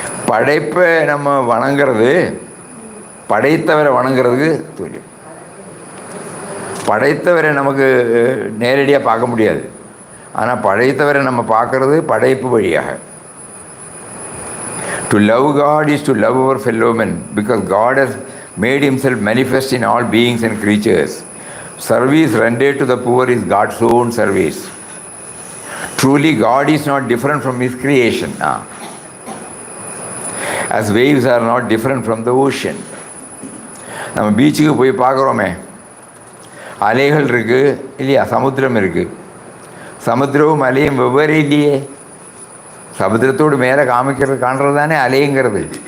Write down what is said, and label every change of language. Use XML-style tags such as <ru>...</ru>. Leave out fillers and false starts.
<ta>படைப்பை நம்ம வணங்குறது, படைத்தவரை வணங்குறதுக்கு துல்லியம். படைத்தவரை நமக்கு நேரடியாக பார்க்க முடியாது. ஆனால் படைத்தவரை நம்ம பார்க்கறது படைப்பு வழியாக.</ta> <en>To love God is to love our fellow men, because God has made himself manifest in all beings and creatures. Service rendered to the poor is God's own service. Truly, God is not different from his creation. As waves are not different from the ocean.</en> <ta>நம்ம பீச்சுக்கு போய் பார்க்குறோமே, அலைகள் இருக்குது இல்லையா? சமுத்திரம் இருக்குது. சமுத்திரமும் அலையும் வெவ்வேறு இல்லையே. சமுத்திரத்தோடு மேலே காண்றது தானே அலைங்கிறது.</ta>